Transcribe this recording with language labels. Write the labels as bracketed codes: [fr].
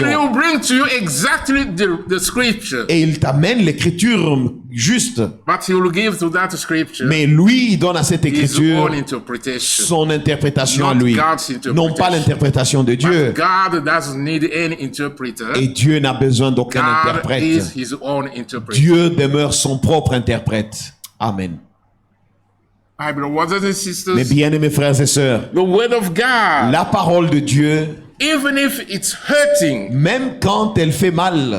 [en] will bring to you exactly the scripture. [fr] Et il t'amène l'écriture juste. [en] But he will give to that scripture [fr] Mais lui, il donne à cette [en] his [fr] écriture [en] own interpretation. [fr] son interprétation à [en] Not [fr] lui. [en] God's interpretation. [fr] Non pas l'interprétation de Dieu. [en] God doesn't need any interpreter. [fr] Et Dieu n'a besoin d'aucun [en] God [fr] interprète. [en] is his own interpreter. [fr] Dieu demeure son propre interprète. Amen. [en] My brothers and [fr] Mes [en] sisters, [fr] bien-aimés frères et sœurs, [en] the word of God, [fr] la parole de Dieu, [en] even if it's hurting, [fr] même quand elle fait mal,